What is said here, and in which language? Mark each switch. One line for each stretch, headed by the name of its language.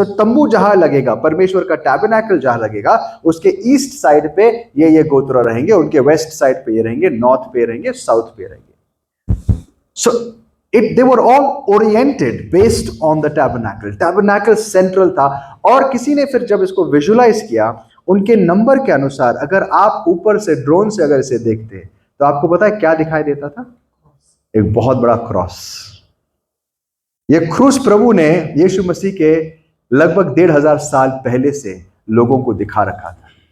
Hindi: सो तंबू जहां लगेगा, परमेश्वर का टैबरनेकल जहां लगेगा, उसके ईस्ट साइड पे ये गोत्र रहेंगे, उनके वेस्ट साइड पे ये रहेंगे, नॉर्थ पे रहेंगे, साउथ पे रहेंगे।
English: So they were all oriented based on the tabernacle.
Hindi: Tabernacle central था। और किसी ने फिर जब इसको विजुअलाइज किया, उनके नंबर के अनुसार, अगर आप ऊपर से ड्रोन से अगर इसे देखते तो आपको पता है क्या दिखाई देता था? एक बहुत बड़ा क्रॉस। ये क्रूस प्रभु ने यीशु मसीह के लगभग 1500 साल पहले से लोगों को दिखा रखा था।